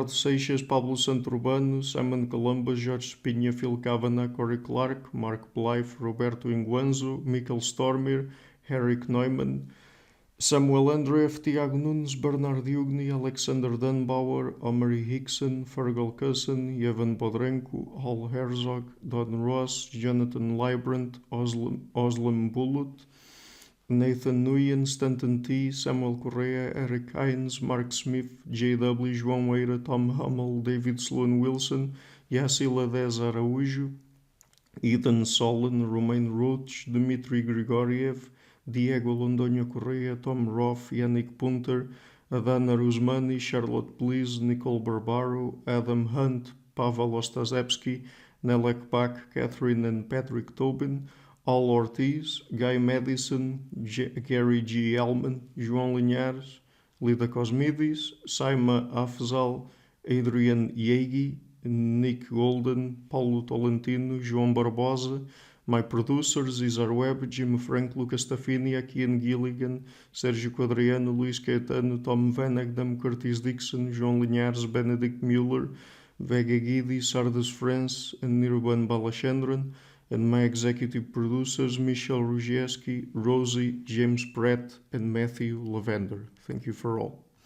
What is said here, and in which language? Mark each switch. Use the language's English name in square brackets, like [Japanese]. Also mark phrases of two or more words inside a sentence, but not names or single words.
[English] Seixas, Pablo Santurbano, Simon Columba, Jorge Spinha, Phil Kavanagh, Corey Clark, Mark Blythe, Roberto Inguanzo, Mikkel Stormir, Eric Neumann, Samuel Andreev, Tiago Nunes, Bernard Ugni, Alexander Dunbauer, Omari Hickson, Fergal Cusson, Yevon Bodrenko, Hal Herzog, Don Ross, Jonathan Librand, Oslam Bullitt, Nathan Nguyen, Stanton T, Samuel Correa, Eric Hines, Mark Smith, J.W., João Eira, Tom Hummel, David Sloan Wilson, Yassila Dez Araújo, Ethan Solon, Romain Roach, Dmitry Grigoriev, Diego Londoño Correa, Tom Roth, Yannick Punter, Adana Rusmani, Charlotte Bliss, Nicole Barbaro, Adam Hunt, Pavel Ostazewski, Nelek Bach, Catherine and Patrick Tobin, Al Ortiz, Guy Madison, Gary G. Elman, João Linhares, Lida Cosmides, Saima Afzal, Adrian Yegi, Nick Golden, Paulo Tolentino, João Barbosa. My producers, Isar Webb, Jim Frank, Lucas Tafini, Akian Gilligan, Sérgio Quadriano, Luís Caetano, Tom Vanagdam, Curtis Dixon, João Linhares, Benedict Mueller, Vega Guidi, Sardas France, and Nirban Balachandran, and my executive producers, Michelle Ruzieski, Rosie, James Pratt, and Matthew Lavender. Thank you for all.